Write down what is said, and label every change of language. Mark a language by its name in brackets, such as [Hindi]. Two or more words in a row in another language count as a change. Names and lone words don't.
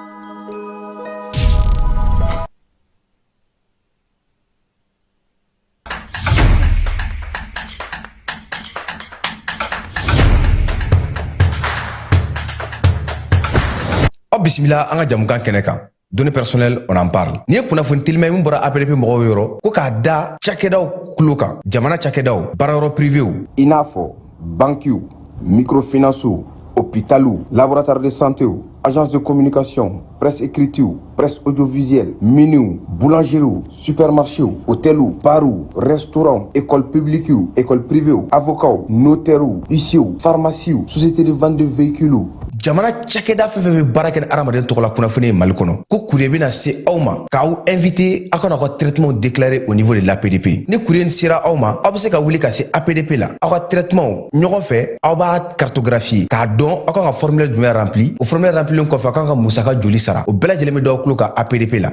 [Bambara] Bismillah, an ka jamukan kɛnɛ kan. [French] Données personnelles, on en parle. [Bambara] Ni ye kunnafoni telima min bɔra APDP mɔgɔw yɔrɔ ko k'a da cakɛdaw kulo kan. Jamana cakɛdaw, baarayɔrɔ privéw. I n'a fɔ [French] banquiw, microfinancew, hôpitaux, laboratoire de santé, agence de communication, presse écrite, presse audiovisuelle, miniw, boulangerie, supermarché, hôtel, bar, restaurant, école publique, école privée, avocat, notaire, huissier, pharmacie, société de vente de véhicules. [Bambara] Jamana cakɛda fɛn fɛn bɛ baara kɛ ni adamaden tɔgɔ la kunnafoni ye Mali kɔnɔ ko courrier bɛna se aw ma k'aw invité aw kana aw ka [French] traitement déclaré au niveau de l'APDP. [Bambara] Ni courrier sera aw ma, aw bɛ se ka wuli ka se APDP la. Aw ka traitement ɲɔgɔn fɛ aw b'a cartographier k'a dɔn aw kan ka formulaire jumɛn rempli. O formulaire remplilen kɔfɛ aw kan ka musaka joli sara. O bɛɛ lajɛlen bɛ d'aw tulo kan APDP la.